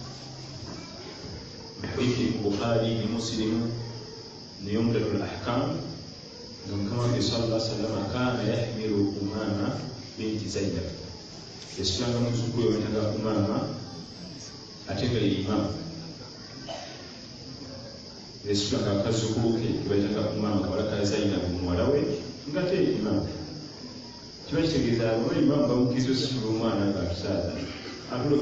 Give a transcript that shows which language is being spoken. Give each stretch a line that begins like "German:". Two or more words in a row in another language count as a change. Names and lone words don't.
Ganda: hadithi Bukhari ni Muslim ni Umdatul Ahkam nga Mukama waffe
Arabic: صلى الله عليه وسلم كان يحمل أمامة بنت زينب
Ganda: yasitanga muzzukulu we wetanga Umama ate nga ye imamu yasitanga akazzukulu ke wetanga Umama kawala ka Zainab muwala we nga te imamu kiba kitegeeza aba imamu bamukkiriza ositula omwana ng'atusaaza atulofa